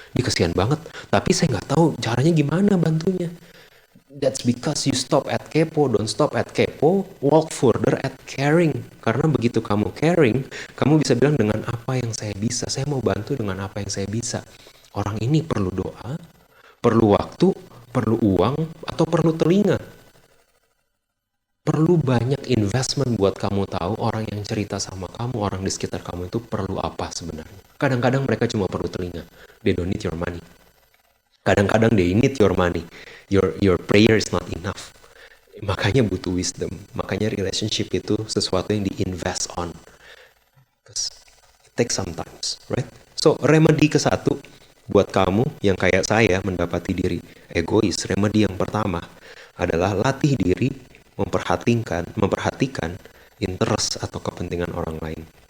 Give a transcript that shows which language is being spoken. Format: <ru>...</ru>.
<id>Dia kasihan banget, tapi saya nggak tahu caranya gimana bantunya.</id> <en>That's because you stop at kepo, don't stop at kepo, walk further at caring.</en> <id>Karena begitu kamu caring, kamu bisa bilang dengan apa yang saya bisa. Saya mau bantu dengan apa yang saya bisa. Orang ini perlu doa, perlu waktu, perlu uang, atau perlu telinga. Perlu banyak investment buat kamu tahu orang yang cerita sama kamu, orang di sekitar kamu itu perlu apa sebenarnya. Kadang-kadang mereka cuma perlu telinga.</id> <en>They don't need your money.</en> <id>Kadang-kadang</id> <en>they need your money. Your prayer is not enough.</en> <id>Makanya butuh wisdom. Makanya relationship itu sesuatu yang di-invest on.</id> <en>Because it takes some times, right?</en> <id>So, remedy ke satu, buat kamu yang kayak saya mendapati diri egois, remedy yang pertama adalah latih diri memperhatikan interest atau kepentingan orang lain.</id>